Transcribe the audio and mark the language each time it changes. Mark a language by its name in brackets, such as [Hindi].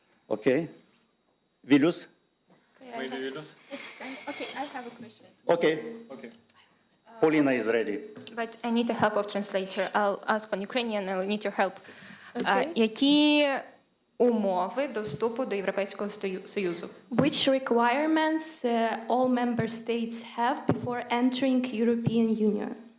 [English] Okay. Vilius? Maybe Vilnius? Okay, I have a question. Okay. Okay. Paulina is ready. But I need the help of translator. I'll ask on Ukrainian, I'll need your help. Okay. [Ukrainian] Які умови доступу до Європейського Союзу? [English] Which requirements all member states have before entering European Union?